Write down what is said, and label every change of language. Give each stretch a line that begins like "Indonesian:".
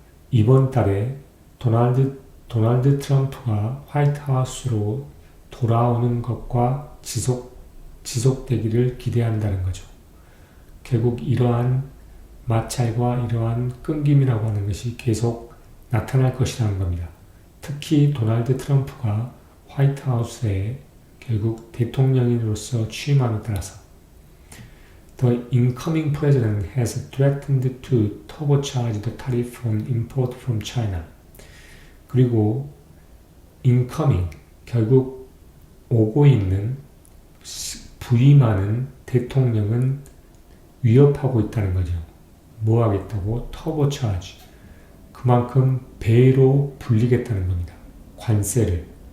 Korean: 이번 달에 도널드 트럼프가 화이트하우스로 돌아오는 것과 지속되기를 기대한다는 거죠. 결국 이러한 마찰과 이러한 끊김이라고 하는 것이 계속 나타날 것이라는 겁니다. 특히 도널드 트럼프가 화이트하우스에 결국 대통령으로서 취임함에 따라서
English: The incoming president has threatened to turbocharge the tariff on import from China.
Korean: 그리고 incoming, 결국 오고 있는 부임하는 대통령은 위협하고 있다는 거죠. 뭐 하겠다고? 터보차지. 그만큼 배로 불리겠다는 겁니다. 관세를.